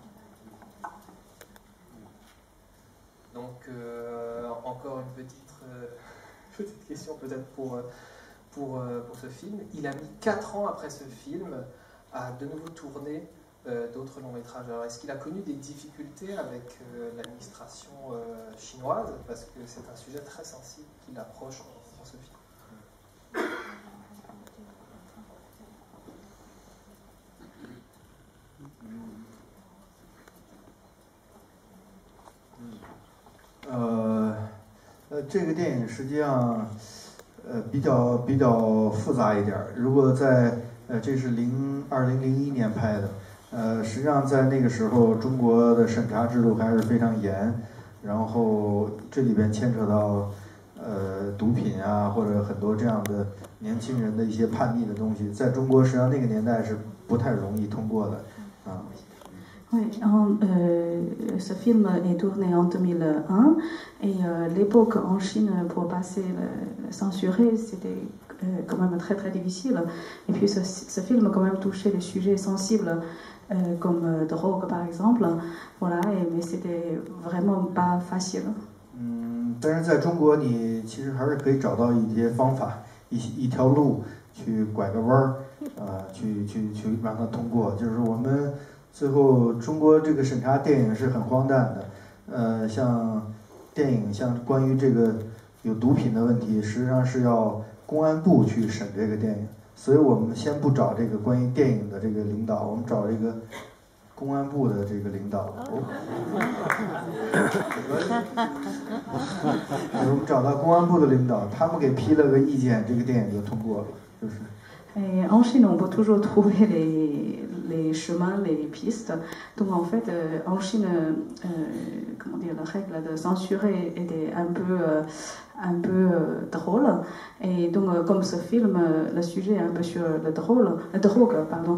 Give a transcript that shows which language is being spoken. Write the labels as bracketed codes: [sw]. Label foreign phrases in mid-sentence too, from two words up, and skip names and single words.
[fr] Donc encore une petite question peut-être pour ce film. Il a mis 4 ans après ce film à de nouveau tourner d'autres longs métrages. Alors est-ce qu'il a connu des difficultés avec l'administration chinoise, parce que c'est un sujet très sensible qu'il approche dans ce film? [zh] 呃，这个电影实际上比较复杂一点。如果在这是2001年拍的，实际上在那个时候中国的审查制度还是非常严，然后这里边牵扯到毒品啊，或者很多这样的年轻人的一些叛逆的东西，在中国实际上那个年代是不太容易通过的啊。 [fr] Oui, ce film est tourné en 2001 et l'époque en Chine pour passer censuré, c'était quand même très très difficile. Et puis ce film quand même touchait des sujets sensibles comme drogue par exemple, voilà, mais c'était vraiment pas facile. [zh] 但是在中国你其实还是可以找到一些方法，一条路去拐个弯儿，去让它通过，就是我们。最后，中国这个审查电影是很荒诞的，像电影像关于这个有毒品的问题，实际上是要公安部去审这个电影，所以我们先不找这个关于电影的这个领导，我们找这个公安部的这个领导。我们找到公安部的领导，他们给批了个意见，这个电影就通过了，就是。 [fr] Et en Chine, on peut toujours trouver les chemins, les pistes. Donc en fait, en Chine, comment dire, la règle de censurer était un peu drôle. Et donc, comme ce film, le sujet est un peu sur la drogue, pardon.